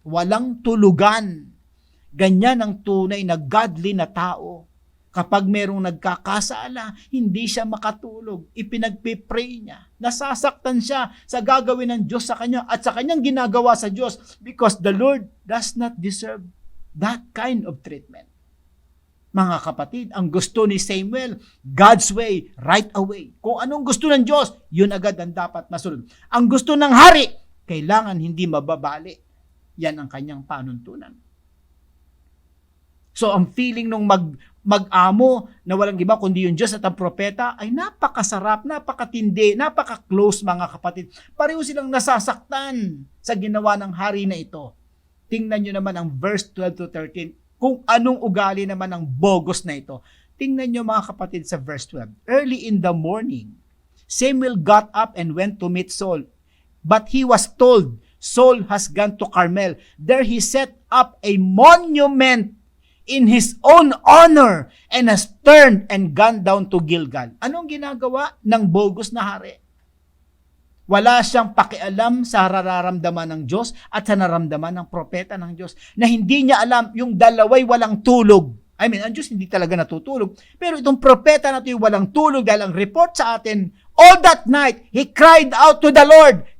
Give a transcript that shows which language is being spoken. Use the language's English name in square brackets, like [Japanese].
[Filipino] Walang tulugan. Ganyan ang tunay na godly na tao. Kapag merong nagkakasala, hindi siya makatulog. Ipinagpipray niya. Nasasaktan siya sa gagawin ng Diyos sa kanya at sa kanyang ginagawa sa Diyos [English] because the Lord does not deserve that kind of treatment. [Filipino] Mga kapatid, ang gusto ni Samuel, [English] God's way, right away. [Filipino] Kung anong gusto ng Diyos, yun agad ang dapat masunod. Ang gusto ng hari, kailangan hindi mababali. Yan ang kanyang panuntunan. So ang feeling nung mag-amo na walang iba kundi yung Diyos at ang propeta ay napakasarap, napakatindi, napaka-close mga kapatid. Pareho silang nasasaktan sa ginawa ng hari na ito. Tingnan nyo naman ang verse 12 to 13. Kung anong ugali naman ng bogus na ito. Tingnan nyo mga kapatid sa verse 12. [English] Early in the morning, Samuel got up and went to meet Saul. But he was told, Saul has gone to Carmel. There he set up a monument in his own honor and has turned and gone down to Gilgal. [Filipino] Anong ginagawa ng bogus na hari? Wala siyang pakialam sa nararamdaman ng Diyos at sa nararamdaman ng propeta ng Diyos na hindi niya alam yung dalaway walang tulog. I mean, ang Diyos hindi talaga natutulog. Pero itong propeta na ito yung walang tulog dahil ang report sa atin, [English] all that night, he cried out to the Lord.